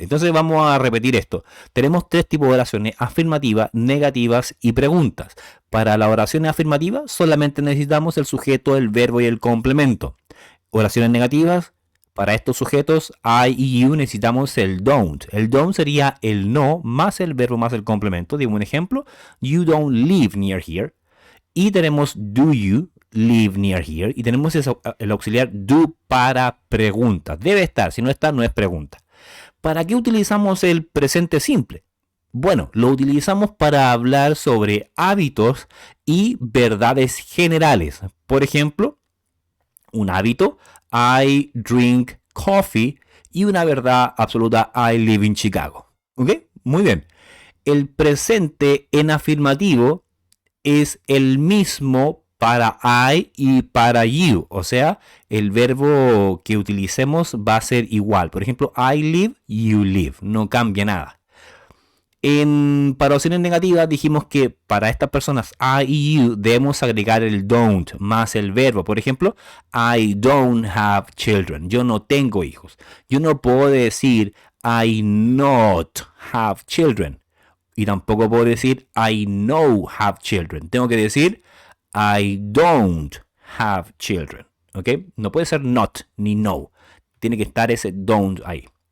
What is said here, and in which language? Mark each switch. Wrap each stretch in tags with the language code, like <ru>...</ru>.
<es>Entonces vamos a repetir esto. Tenemos tres tipos de oraciones: afirmativas, negativas y preguntas. Para la oración afirmativa solamente necesitamos el sujeto, el verbo y el complemento. Oraciones negativas, para estos sujetos I y you necesitamos el don't. El don't sería el no más el verbo más el complemento. Digo un ejemplo:</es> <en>you don't live near here.</en> <es>Y tenemos</es> <en>do you live near here.</en> <es>Y tenemos el auxiliar do para preguntas. Debe estar, si no está, no es pregunta. ¿Para qué utilizamos el presente simple? Bueno, lo utilizamos para hablar sobre hábitos y verdades generales. Por ejemplo, un hábito,</es> <en>I drink coffee.</en> <es>Y una verdad absoluta,</es> <en>I live in Chicago.</en> <es>¿Ok? Muy bien. El presente en afirmativo es el mismo para I y para you. O sea, el verbo que utilicemos va a ser igual. Por ejemplo,</es> <en>I live, you live.</en> <es>No cambia nada. Para oraciones negativas dijimos que para estas personas I y you debemos agregar el don't más el verbo. Por ejemplo,</es> <en>I don't have children.</en> <es>Yo no tengo hijos. Yo no puedo decir</es> <en>I not have children.</en> <es>Y tampoco puedo decir</es> <en>I know have children.</en> <es>Tengo que decir</es> <en>I don't have children.</en> <es>¿Ok? No puede ser not ni no. Tiene que estar ese don't ahí.</es>